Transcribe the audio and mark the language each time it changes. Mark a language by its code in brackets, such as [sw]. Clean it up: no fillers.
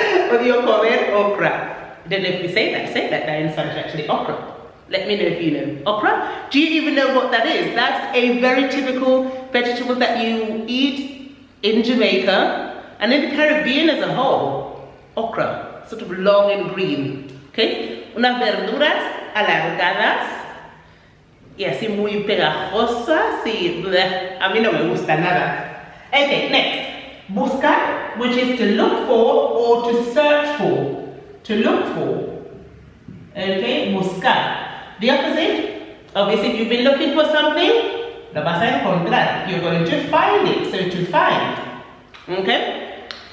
[es] Odio comer okra. [en] I don't know if we say that in Spanish actually, okra. Let me know if you know. Okra? Do you even know what that is? That's a very typical vegetable that you eat in Jamaica and in the Caribbean as a whole. Okra. Sort of long and green, okay? [es] Unas verduras alargadas y así muy pegajosas y bleh, a mí no me gusta nada. [en] Okay, next, buscar, which is to look for or to search for. To look for, okay, buscar. The opposite, obviously if you've been looking for something, [es] lo vas a encontrar. [en] You're going to find it, so to find, okay?